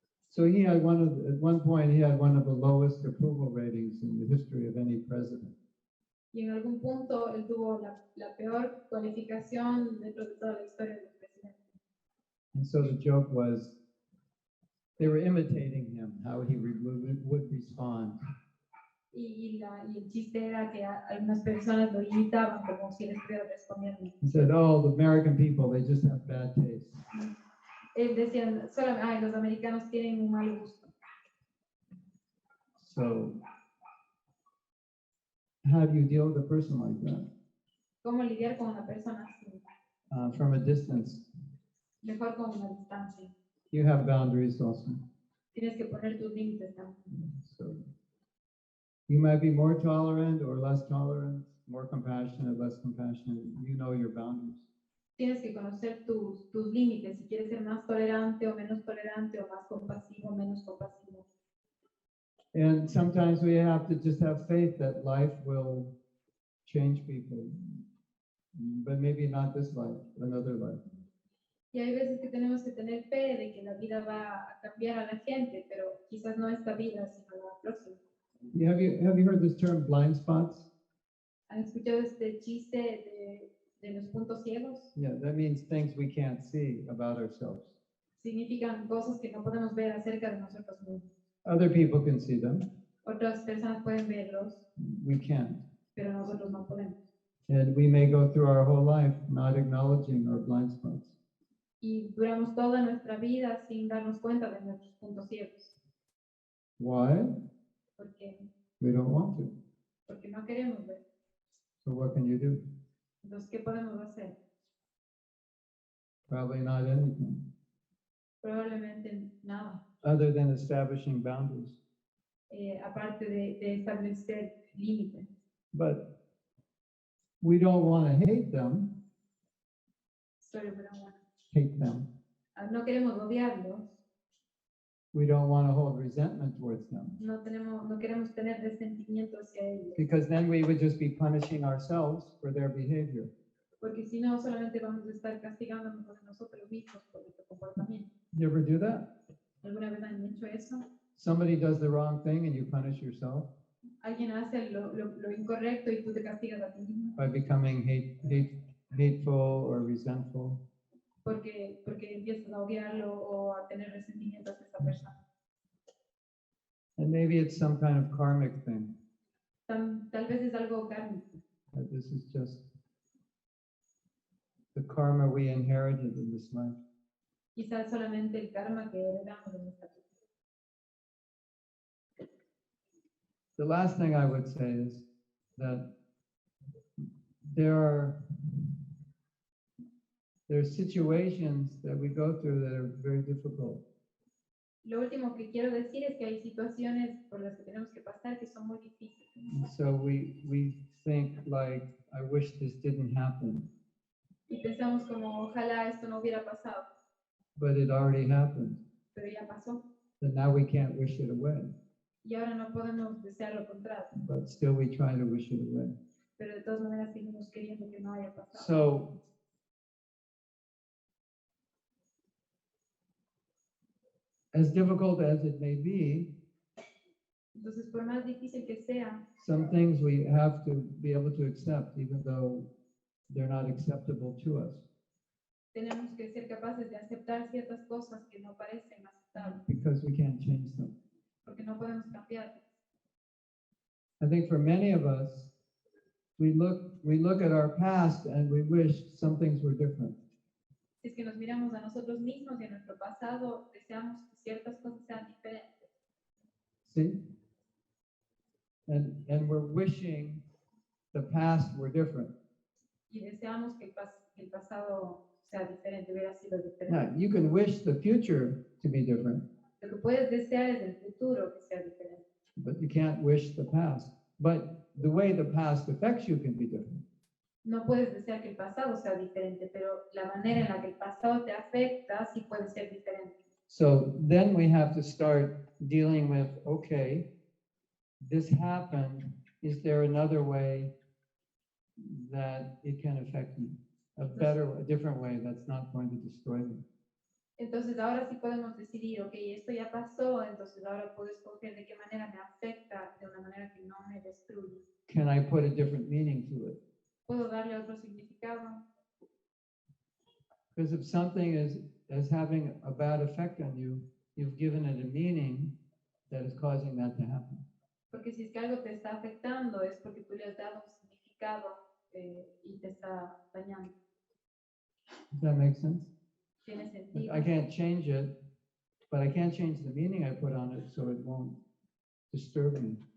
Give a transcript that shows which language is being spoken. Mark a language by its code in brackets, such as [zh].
[en] So he had at one point, he had one of the lowest approval ratings in the history of any president. [es] Y en algún punto él tuvo la peor cualificación dentro de toda la historia de los presidentes. [en] And so the joke was, they were imitating him, how he would respond. [es] Y el chiste era que algunas personas lo imitaban como si él estuviera respondiendo. [en] He said, oh, the American people, they just have bad taste. [es] Él decía, los americanos tienen un mal gusto. [en] So how do you deal with a person like that? [es] ¿Cómo lidiar con una persona así? [en] From a distance, [es] Mejor con una distancia. [en] you have boundaries also. [es] Tienes que poner tus límites también. [en] So you might be more tolerant or less tolerant, more compassionate, less compassionate. You know your boundaries. [es] Tienes que conocer tus límites, si quieres ser más tolerante o menos tolerante, o más compasivo o menos compasivo. [en] And sometimes we have to just have faith that life will change people, but maybe not this life, another life. [es] Y hay veces que tenemos que tener fe de que la vida va a cambiar a la gente, pero quizás no esta vida, sino la próxima. [en] Have you heard this term blind spots? [es] ¿Han escuchado este chiste de los puntos ciegos? [en] Yeah, that means things we can't see about ourselves. [es] Significan cosas que no podemos ver acerca de nosotros mismos. [en] Other people can see them, [es] Otras personas pueden verlos, [en] we can't. [es] pero nosotros no podemos. [en] And we may go through our whole life not acknowledging our blind spots. [es] Y duramos toda nuestra vida sin darnos cuenta de nuestros puntos ciegos. [en] Why? [es] Porque [en] We don't want to. [es] no queremos ver. [en] So what can you do? [es] Entonces, ¿qué podemos hacer? [en] Probably not anything, [es] Probablemente nada, [en] other than establishing boundaries. [es] aparte de establecer límites. [en] But we don't want to hate them, Sorry, [es] pero bueno. [en] hate them. [es] No queremos odiarlos, [en] We don't want to hold resentment towards them, [es] no queremos tener resentimiento hacia ellos, [en] because then we would just be punishing ourselves for their behavior. [es] porque si no, solamente vamos a estar castigándonos a nosotros mismos por nuestro comportamiento. [en] You ever do that? [es] ¿Alguna vez han hecho eso? [en] Somebody does the wrong thing and you punish yourself [es] Alguien hace lo incorrecto y tú te castigas a ti mismo [en] by becoming hateful or resentful. [es] porque empiezas a odiarlo o a tener resentimiento hacia esa persona. [en] And maybe it's some kind of karmic thing. [es] Tal vez es algo kármico. [en] That this is just the karma we inherited in this life. [es] Quizás solamente el karma que heredamos de nuestra vida. [en] The last thing I would say is that there are situations that we go through that are very difficult. [es] Lo último que quiero decir es que hay situaciones por las que tenemos que pasar que son muy difíciles. [en] So we think like, I wish this didn't happen, [es] Y pensamos como, ojalá esto no hubiera pasado, [en] but it already happened. [es] pero ya pasó. [en] So now we can't wish it away, [es] Y ahora no podemos desear lo contrario, [en] but still we try to wish it away. [es] pero de todas maneras seguimos queriendo que no haya pasado. [en] So as difficult as it may be, [es] Entonces, por más difícil que sea, [en] some things we have to be able to accept, even though they're not acceptable to us, [es] tenemos que ser capaces de aceptar ciertas cosas que no parecen aceptables, [en] because we can't change them. [es] porque no podemos cambiarlas. [en] I think for many of us, we look at our past and we wish some things were different. [es] Si es que nos miramos a nosotros mismos y a nuestro pasado, deseamos que ciertas cosas sean diferentes. [en] See? And we're wishing the past were different. [es] Y deseamos que el pasado sea diferente, hubiera sido diferente. [en] Now, you can wish the future to be different, [es] Lo que puedes desear es el futuro que sea diferente. [en] but you can't wish the past. But the way the past affects you can be different. [es] No puedes desear que el pasado sea diferente, pero la manera en la que el pasado te afecta sí puede ser diferente. [en] So then we have to start dealing with, okay, this happened. Is there another way that it can affect me? A different way that's not going to destroy me. [es] Entonces ahora sí podemos decidir, ok, esto ya pasó, entonces ahora puedo escoger de qué manera me afecta, de una manera que no me destruye. [en] Can I put a different meaning to it? [es] ¿Puedo darle otro significado? [en] Because if something is having a bad effect on you, you've given it a meaning that is causing that to happen. [es] Porque si es que algo te está afectando es porque tú le has dado un significado y te está dañando. [en] Does that make sense? [es] ¿Tiene sentido? [en] I can't change it, but I can't change the meaning I put on it so it won't disturb me.